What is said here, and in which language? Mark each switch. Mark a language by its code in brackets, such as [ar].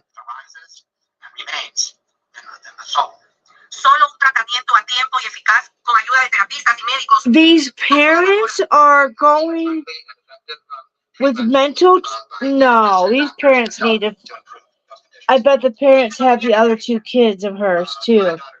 [en] Arises and remains in the soul. [es] Solo un tratamiento a tiempo y eficaz con ayuda de terapistas y médicos. [en] These parents are going with mental. No, these parents need to. I bet the parents have the other two kids of hers too.